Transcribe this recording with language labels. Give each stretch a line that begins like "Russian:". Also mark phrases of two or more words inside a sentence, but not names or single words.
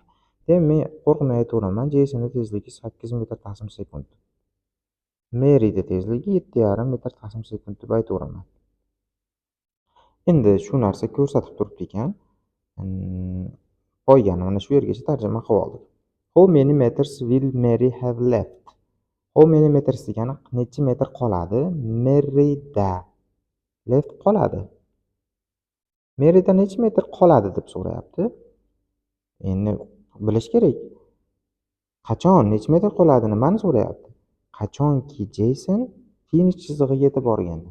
Uzbek: Demak, men qo'rqmay aytaveraman, Jasonda tezligi 8 metr/sekund. Maryda tezligi 7,5 metr/sekund deb aytaveraman. Endi shu narsa ko'rsatib turibdi ekan. Qo'ygani mana shu yergacha tarjima qilib oldik.
English: How many meters will Mary have left? How many meters
Uzbek: degani necha metr qoladi? Maryda left qoladi. Maryda necha metr qoladi deb so'rayapti. Endi bilish kerak. Qachon necha metr qoladi nimani so'rayapti? Qachonki Jason finish chizig'iga yetib borganda.